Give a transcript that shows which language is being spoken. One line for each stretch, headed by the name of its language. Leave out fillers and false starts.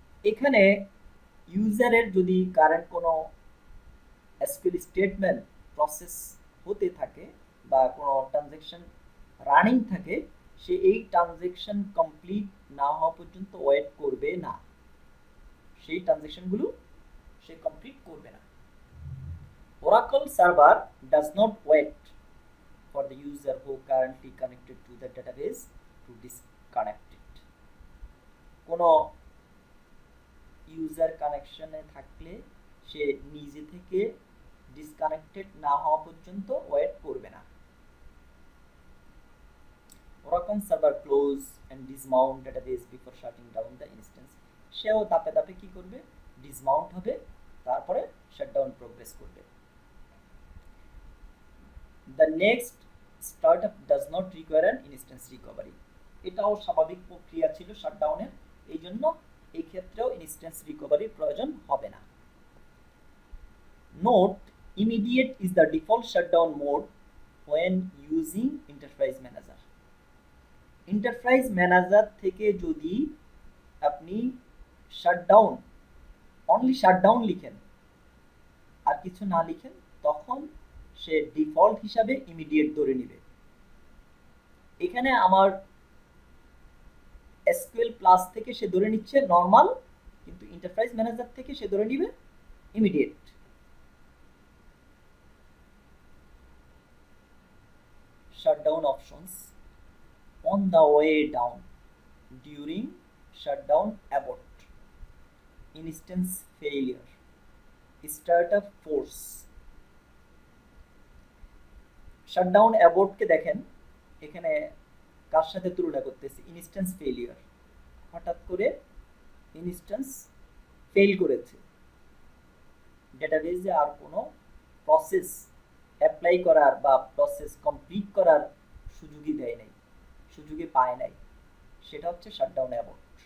Bangla: এখানে ইউজারের যদি কারেন্ট কোনো SQL স্টেটমেন্ট প্রসেস হতে থাকে বা কোনো ট্রানজ্যাকশন রানিং থাকে, সে এই ট্রানজ্যাকশন কমপ্লিট না হওয়া পর্যন্ত ওয়েট করবে না, সেই ট্রানজ্যাকশনগুলো সে কমপ্লিট করবে না।
English: Oracle server does not wait for the user who currently connected to the database to disconnect it.
Bangla: কোনো ইউজার কানেকশনে থাকলে সে নিজে থেকে ডিসকানেক্টেড না হওয়া পর্যন্ত ওয়েট করবে না।
English: Oracle server close and dismount database before shutting down the instance.
Bangla: সেও ধাপে ধাপে কি করবে, ডিসমাউন্ট হবে, তারপরে শাটডাউন প্রোগ্রেস করবে।
English: The next startup does not require an instance recovery.
Bangla: এটাও স্বাভাবিক প্রক্রিয়া ছিল শাটডাউনের, এই জন্য এই ক্ষেত্রেও ইনস্ট্যান্স রিকভারির প্রয়োজন হবে না।
English: Note: immediate is the default shutdown mode when using enterprise manager.
Bangla: Enterprise manager থেকে যদি আপনি শাটডাউন, অনলি শাটডাউন লিখেন আর কিছু না লিখেন, তখন সে ডিফল্ট হিসাবে ইমিডিয়েট ধরে নেবে। এখানে আমার এসকিউএল প্লাস থেকে সে ধরে নিচ্ছে নর্মাল, কিন্তু এন্টারপ্রাইজ ম্যানেজার থেকে সে ধরে নিবে immediate.
English: shutdown options on the way down, during shutdown, abort, instance failure, startup force।
Bangla: Shutdown অ্যাবর্টকে দেখেন এখানে কার সাথে তুলনা করতেছি, ইনস্ট্যান্স ফেলিয়ার। হঠাৎ করে ইনস্ট্যান্স ফেল করেছে, ডেটাবেজে আর কোনো প্রসেস অ্যাপ্লাই করার বা প্রসেস কমপ্লিট করার সুযোগই দেয় নাই, সুযোগই পায় নাই, সেটা হচ্ছে শাটডাউন অ্যাবর্ট।